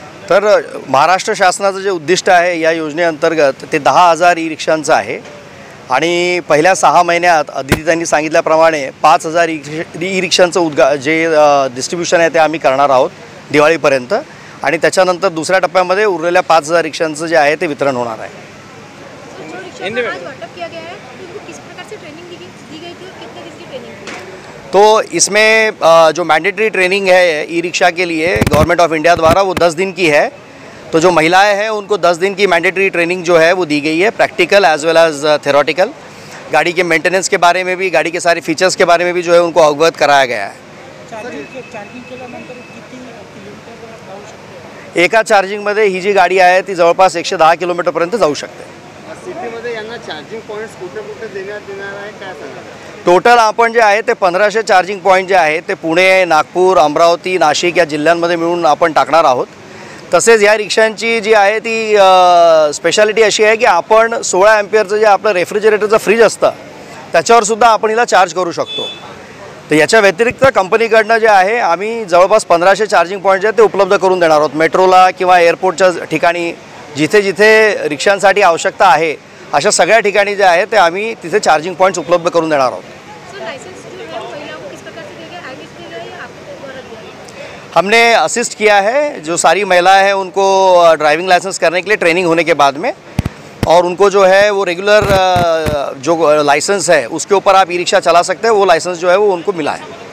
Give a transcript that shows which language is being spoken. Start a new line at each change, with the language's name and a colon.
Marathi: तर महाराष्ट्र शासनाचं जे उद्दिष्ट आहे या योजनेअंतर्गत ते 10,000 ई रिक्षांचं आहे आणि पहिल्या 6 महिन्यात अदितीताईंनी सांगितल्याप्रमाणे 5,000 ई रिक्षांचं जे डिस्ट्रीब्युशन आहे ते आम्ही करणार आहोत दिवाळीपर्यंत आणि त्याच्यानंतर दुसऱ्या टप्प्यामध्ये उरलेल्या 5,000 रिक्षांचं जे आहे ते वितरण होणार आहे।
Hindi: तो इसमें जो मैंडेटरी ट्रेनिंग है ई रिक्शा के लिए गवर्नमेंट ऑफ इंडिया द्वारा वो 10 दिन की है। तो जो महिलाएं हैं उनको 10 दिन की मैंडेटरी ट्रेनिंग जो है वो दी गई है,
English: Practical as well as theoretical.
Hindi: गाड़ी के मेंटेनेंस के बारे में भी, गाड़ी के सारे फीचर्स के बारे में भी जो है उनको अवगत कराया गया है।
Marathi: एका चार्जिंगमध्ये ही जी गाडी आहे ती जवळपास 110 किलोमीटरपर्यंत जाऊ शकते। सिटीमध्ये यांना चार्जिंग पॉईंट्स कुठे कुठे देण्यात येणार आहे काय सांगा? टोटल आपण जे आहे ते 1500 चार्जिंग पॉईंट जे आहे ते पुणे, नागपूर, अमरावती, नाशिक या जिल्ह्यांमध्ये मिळून आपण टाकणार आहोत। तसेच या रिक्षांची जी आहे ती स्पेशालिटी अशी आहे की आपण 16 एम्पियरचं जे आपलं रेफ्रिजरेटरचं फ्रीज असतं त्याच्यावरसुद्धा आपण हिला चार्ज करू शकतो। तर याच्या व्यतिरिक्त कंपनीकडनं जे आहे आम्ही जवळपास 1500 चार्जिंग पॉईंट जे ते उपलब्ध करून देणार आहोत। मेट्रोला किंवा एअरपोर्टच्या ठिकाणी जिथे जिथे रिक्षांसाठी आवश्यकता आहे अशा सगळ्या ठिकाणी जे आहे ते आम्ही तिथे चार्जिंग पॉईंट्स उपलब्ध करून देणार आहोत।
Hindi: हमने असिस्ट किया है, जो सारी महिलाएं हैं उनको ड्राइविंग लाइसेंस करने के लिए ट्रेनिंग होने के बाद में, और उनको जो है वो रेगुलर जो लाइसेंस है उसके ऊपर आप ई-रिक्शा चला सकते हैं, वो लाइसेंस जो है वो उनको मिला है।